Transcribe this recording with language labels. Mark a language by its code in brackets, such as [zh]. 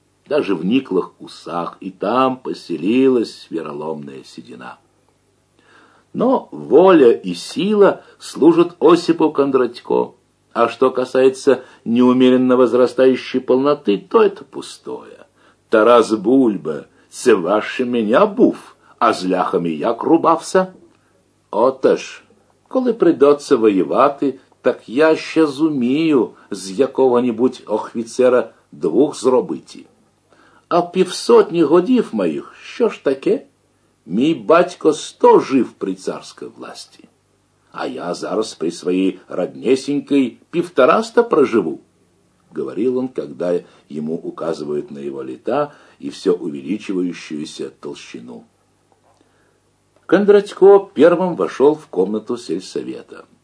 [ru] Даже в никлых усах и там поселилась вероломная седина. Но воля и сила служат Осипу Кондратько. А что касается неумеренно возрастающей полноты, то это пустое. [uk] Тарас Бульба, це ваше меня був, а з ляхами як рубався? Отож, коли придеться воювати, так я ще зумію з якого-нібудь офіцера двох зробити. А півсотні годів моїх, що ж таке? Мій батько 100 жив при царській власті. А я зараз при своїй роднесенькій 150 проживу, говорив він, коли йому указують на його літа і все увеличуючуюся толщину. [ru] Кондратько першим вошел в комнату сельсовета.